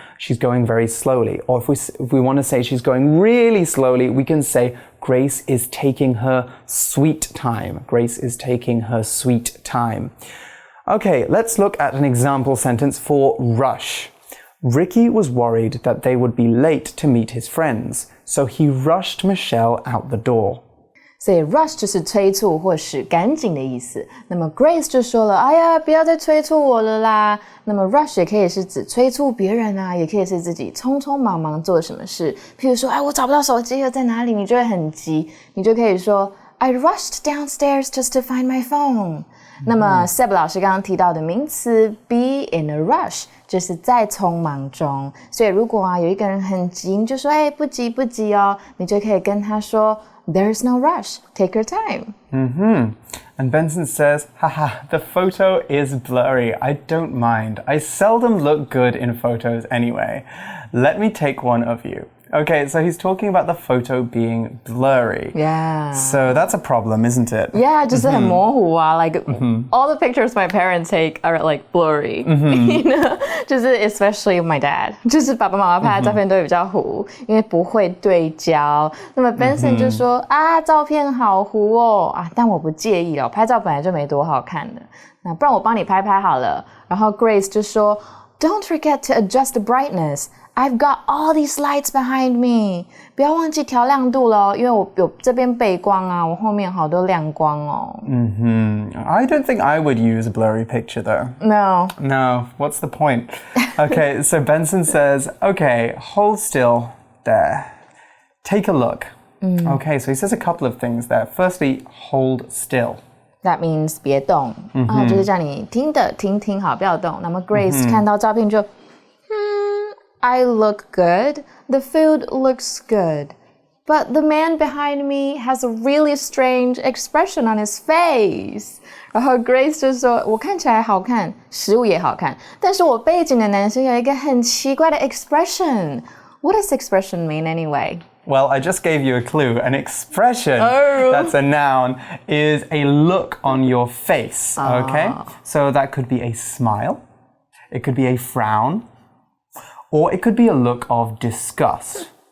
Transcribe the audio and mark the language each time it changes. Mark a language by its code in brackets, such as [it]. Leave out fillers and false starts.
[en] She's going very slowly. Or if we want to say she's going really slowly, we can say Grace is taking her sweet time. Grace is taking her sweet time. Okay, let's look at an example sentence for rush. Ricky was worried that they would be late to meet his friends, so he rushed Michelle out the door. [zh] 所以 rush 就是催促或是赶紧的意思。那么 Grace 就说了，哎呀，不要再催促我了啦。那么 rush 也可以是指催促别人啊，也可以是自己匆匆忙忙做什么事。譬如说，哎，我找不到手机了，在哪里？你就会很急，你就可以说 [en] I rushed downstairs just to find my phone. [zh] 那么 Seb 老师刚刚提到的名词 be in a rush 就是在匆忙中，所以如果有一个人很急，你就说不急不急哦，你就可以跟他说 [en] There's no rush, take your time. And Benson says, haha, the photo is blurry. I don't mind. I seldom look good in photos anyway. Let me take one of you. Okay, so he's talking about the photo being blurry. Yeah. So that's a problem, isn't it? [zh] Yeah, 就是很模糊啊。 [en] Like all the pictures my parents take are like blurry. You know, 就是 especially my dad. [zh] 就是爸爸妈妈拍的照片都会比较糊，因为不会对焦。那么 Benson 就说照片好糊哦但我不介意哦，拍照本来就没多好看的。那不然我帮你拍拍好了。然后 Grace 就说 [en] Don't forget to adjust the brightness. I've got all these lights behind me. [zh] 不要忘记调亮度咯，因为我有这边背光啊，我后面好多亮光哦。 [en] I don't think I would use a blurry picture though. No, what's the point? Okay, so Benson says, okay, hold still there. Take a look. Okay, so he says a couple of things there. Firstly, hold still. [zh] That means 别动就是叫你听好，不要动。那么 Grace 看到照片就 [en] I look good. The food looks good. But the man behind me has a really strange expression on his face. [zh] 然后 Grace 就说我看起来好看，食物也好看，但是我背景的男生有一个很奇怪的 expression. [en] What does expression mean anyway? Well, I just gave you a clue. An expression, that's a noun, is a look on your face, okay? So that could be a smile, it could be a frown, or it could be a look of disgust.